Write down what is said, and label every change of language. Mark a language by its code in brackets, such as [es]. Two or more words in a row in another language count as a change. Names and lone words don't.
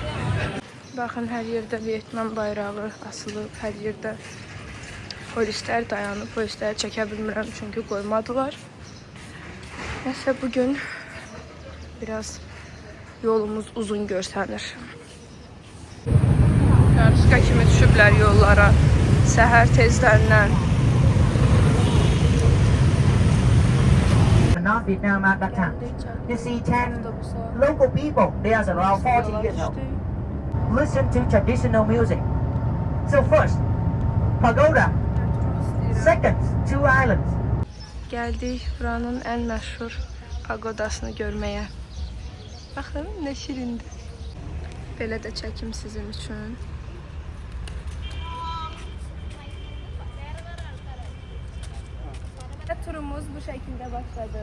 [az] Baxın, hər yerdə Vyetnam bayrağı asılıb, hər yerdə polislər dayanıb. Polisləri çəkə bilmirəm, çünki qoymadılar. Nəsə bugün biraz yolumuz uzun görsənir. Qarışqa kimi düşüblər yollara. Səhər tezlərindən. [en] Not Vietnam at that time. You see 10 local people, they are around 40 years old. Listen to traditional music. So first, pagoda. Second, two islands. [az] Gəldik buranın ən məşhur pagodasını görməyə. Baxın, nə şirindir. Belə də çəkim sizin üçün. Turumuz bu şəkildə başladı.